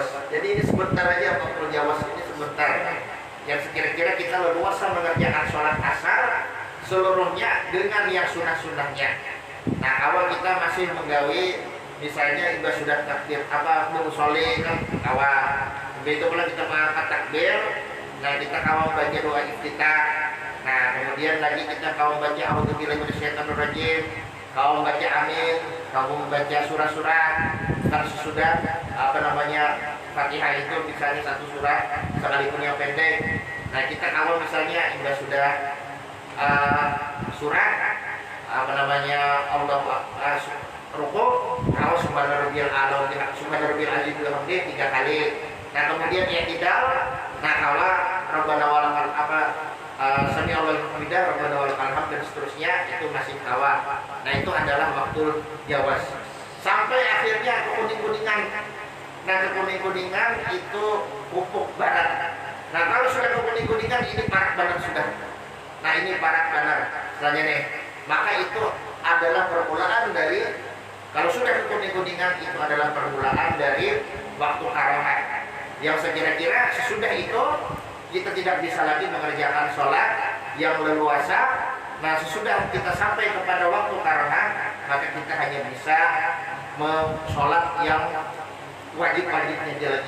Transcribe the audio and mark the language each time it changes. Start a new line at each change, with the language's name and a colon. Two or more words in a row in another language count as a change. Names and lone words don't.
Banjar: Jadi ini sebentar aja waktu jawas ini sebentar. Yang sekira-kira kita leluasa mengerjakan sholat asar seluruhnya dengan yang sunnah-sunnahnya. Nah, awal kita masih menggawi, misalnya juga sudah takbir musolli kan awal. Begitu pula kita mengangkat takbir. Nah, kita kawal baca doa iftitah. Nah, kemudian lagi kita kawal baca
Arabic: a'udzubillahi minasyaitonir rajim,
Banjar: kawal baca amin, kawal baca surah-surah. Kan sesudah Fatihah itu misalnya 1 surah sekalipun yang pendek. Nah, kita kawal misalnya sudah surah Allah ruku, kawal
Arabic: subhanarabbiyal a'la, subhanarabbiyal azim
Banjar: 3 kali. Nah, kemudian i'tidal, nah kawal
Arabic: rabbana walakal sami Allahu hamidah, rabbana walakal hamd
Banjar: dan seterusnya, itu masih kawal. Nah, itu adalah waktu jawas. Sampai akhirnya kekuning-kuningan. Nah, kekuning-kuningan itu ufuk barat. Nah, kalau sudah kekuning-kuningan ini parak banar sudah. Nah, ini parak banar. Selanjutnya nih, maka itu adalah permulaan dari, kalau sudah kekuning-kuningan itu adalah permulaan dari waktu karahat. Yang sekira-kira sesudah itu kita tidak bisa lagi mengerjakan sholat yang leluasa. Nah, sesudah kita sampai kepada waktu karahat, maka kita hanya bisa sholat yang wajib-wajibnya aja lagi.